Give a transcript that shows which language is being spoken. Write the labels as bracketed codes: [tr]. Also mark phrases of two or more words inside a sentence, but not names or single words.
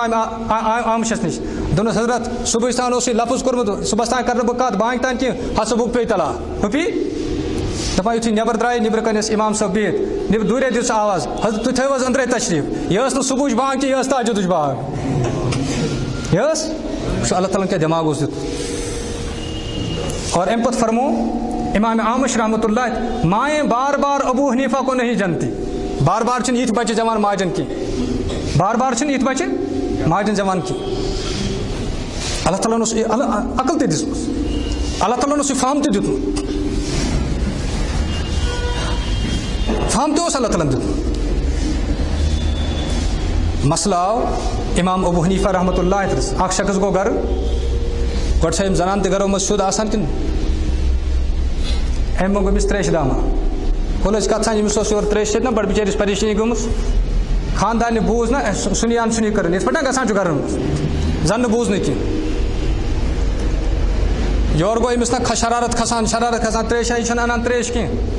[ks] اِمام عامشس نِش دوٚپنس حضرت صُبحٕچ تام اوس یہِ لفظ کوٚرمُت صُبحس تام کرٕ نہٕ بہٕ کتھ بانگہِ تام کینٛہہ ہتھ صُبحُک پیٚیہِ طلاق ہُہ پیٚیہِ دپان یُتھُے نٮ۪بر درٛاے نیٚبرٕ کَنۍ ٲسۍ اِمام صٲب بِہِتھ دوٗرے دِژ آواز حضرت تُہۍ تھٲیِو حظ أنٛدرَے تشریٖف یہِ ٲس نہٕ صُبحٕچ بانگ کینٛہہ یہِ ٲس تہجُدٕچ بانگ یہِ ٲس وٕچھو اللہ تعالیٰ ہن کیٛاہ دٮ۪ماغ اوس دیُتمُت اور اَمہِ پتہٕ فرمو امام عامش [ar] رحمۃ اللہ [ur] مائیں بار بار ابو حنیفہ کو نہیں جانتی [ks] بار بار چھِنہٕ یِتھۍ بچہِ زٮ۪وان ماجن کینٛہہ بار بار چھِنہٕ یِتھۍ بچہِ ماجن زٮ۪وان کینٛہہ اللہ تعالیٰ ہن اوس عقل تہِ دِژمٕژ اللہ تعالیٰ ہن اوس یہِ فہم تہِ دیُتمُت فہم تہِ اوس اللہ تعالیٰ ہن دیُتمُت مسلہٕ آو امام ابو حنیفہ [ar] رحمۃ اللہ [ks] ترس اکھ شخص گوٚو گرٕ گۄڈٕ چھا یِم زنان تہِ گرو منٛز سیوٚد آسان کِنہٕ أمۍ منٛگ أمِس تریشہِ داما ہُہ لٔج کتھ سان أمِس اوس یورٕ تریشہِ سۭتۍ نا بڑٕ بِچٲرِس پریشٲنی گٔمٕژ خاندارنہِ بوٗز نا سُنیان سُنی کٔرٕن یِتھ پٲٹھۍ نا گژھان چھُ گرن منٛز زن نہٕ بوٗز نہٕ کینٛہہ یورٕ گوٚو أمِس نا شرارت کھسان تریشا یہِ چھنہٕ انان تریش کینٛہہ